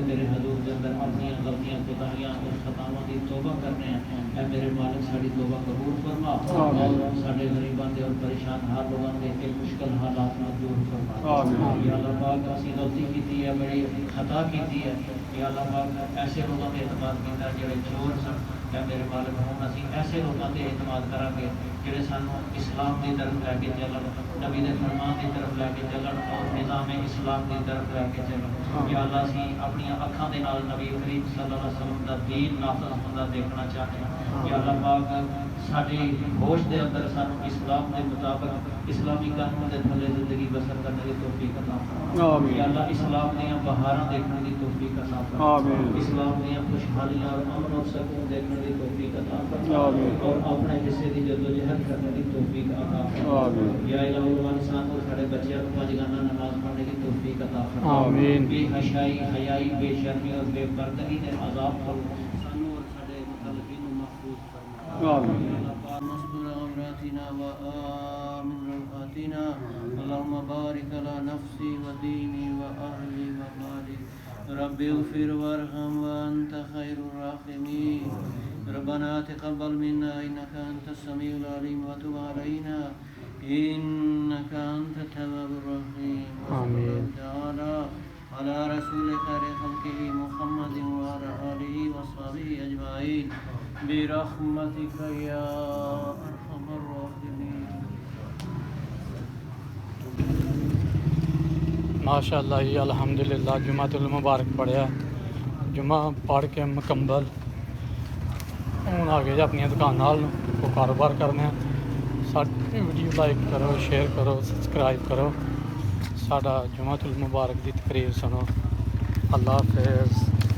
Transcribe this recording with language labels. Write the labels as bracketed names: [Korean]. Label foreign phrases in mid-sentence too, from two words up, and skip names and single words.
[Punjabi] تیرے حضور دے اندر اپنی غلطیاں کوتاہیاں اور خطاواں دی توبہ کرنے ہیں اے میرے مالک ساڈی توبہ قبول فرما اور ساڈے غریباں دے اور پریشان حال لوگوں دے کے مشکل حالات نوں دور فرما یا اللہ پاک اسیں غلطی کیتی ہے بڑی خطا کیتی ہے یا اللہ پاک ایسے لوگوں تے اعتماد کیتا جیڑے چور سن یا میرے مالک ہن اسیں ایسے لوگوں تے اعتماد کرانگے جیڑے سانوں اسلام کی طرف لے کے چلن نبی دے فرمان کی طرف لے کے چلن اور نظام اسلام کی طرف لے کے چلن یا اللہ اسیں اپنی اکھاں دے نال نبی کریم صلی اللہ [Arabic] عليه وسلم [Punjabi] دا دین نافذ ہندا دیکھنا چاہتے ہیں یا اللہ پاک ساڈی ہوش دے اندر سانوں اسلام کے مطابق اسلامی قانون کے تھلے زندگی بسر کرنے کی توفیق عطا فرما یا اللہ اسلام دی بہاراں دیکھنے کی توفیق عطا فرما اسلام دی خوشحالیاں اور امن اور سکون دیکھنے کی توفیق عطا فرما اور اپنے حصے کی جدوجہد کرنے کی توفیق عطا فرما یا الٰہی سانوں ساڈے بچوں کو پنجگانہ نماز پڑھنے کی توفیق عطا فرما بے حیائی حیائی بے شرمی اور بے پردگی کے عذاب کو سانوں اور ساڈے متعلقین کو محفوظ فرما [Arabic] مستور عوراتنا و آمن روعاتنا اللهم بارك على نفسي و ديني و أهلي و مالي رب اغفر وارحم و أنت خير الراحمين ربنا تقبل منا إنك أنت السميع العليم و تب علينا إنك أنت التواب الرحيم आमीन। تعالى على رسول خير خلقه محمد و على آله و أصحابه أجمعين برحمتك يا أرحم الراحمين. [Punjabi] ماشاءاللہ جی الحمدللہ جمعۃ المبارک پڑھیا جمعہ پڑھ کے مکمل ہوں اگے اپنی دکان نال کو کاروبار کرنے ساڈی ویڈیو لائک کرو شیئر کرو سبسکرائب کرو ساڈا جمعۃ المبارک کی تقریر سنو اللہ حافظ.